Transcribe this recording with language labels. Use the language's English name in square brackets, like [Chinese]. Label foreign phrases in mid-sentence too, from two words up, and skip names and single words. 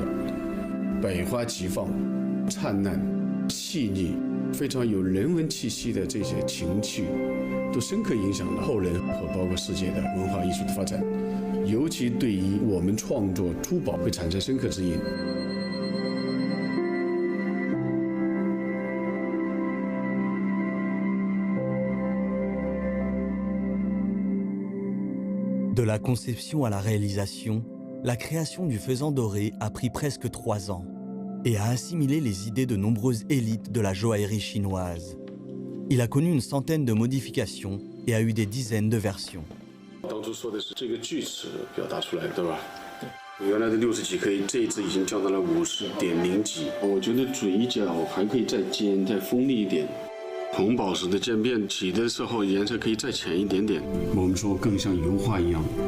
[Chinese] 百花齐放，灿烂、细腻，非常有人文气息的这些情趣，都深刻影响了后人和包括世界的文化艺术的发展，尤其对于我们创作珠宝会产生深刻指引。 [French] De la conception à la réalisation, la création du faisan doré a pris presque 3 ans et a assimilé les idées de nombreuses élites de la joaillerie chinoise. Il a connu une centaine de modifications et a eu des dizaines de versions. [Chinese] 当初说的是这个锯齿表达出来，对吧？原来的60几可以，这一次已经降到了50.0几。我觉得嘴角还可以再尖、再锋利一点。红宝石的渐变起的时候，颜色可以再浅一点点。我们说更像油画一样。